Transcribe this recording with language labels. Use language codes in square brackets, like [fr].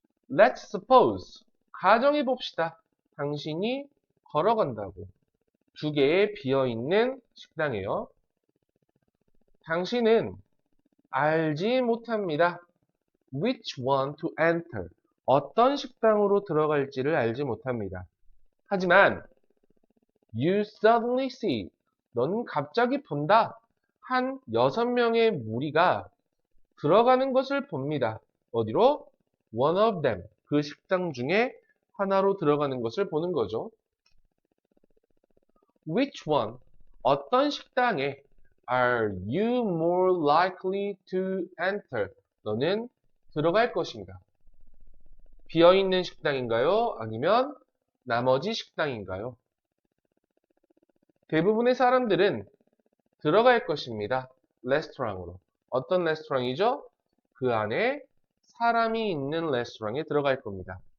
[en] Let's suppose, [ko] 가정해 봅시다. 당신이 걸어간다고. 두 개의 비어있는 식당이에요. 당신은 알지 못합니다. [en] Which one to enter. [ko] 어떤 식당으로 들어갈지를 알지 못합니다. 하지만 [en] you suddenly see. [ko] 너는 갑자기 본다. 한 6명의 무리가 들어가는 것을 봅니다. 어디로? [en] One of them. [ko] 그 식당 중에 하나로 들어가는 것을 보는 거죠. [en] Which one? [ko] 어떤 식당에 [en] are you more likely to enter? [ko] 너는 들어갈 것인가? 비어있는 식당인가요? 아니면 나머지 식당인가요? 대부분의 사람들은 들어갈 것입니다. 레스토랑으로. 어떤 레스토랑이죠? 그 안에 사람이 있는 레스토랑에 들어갈 겁니다.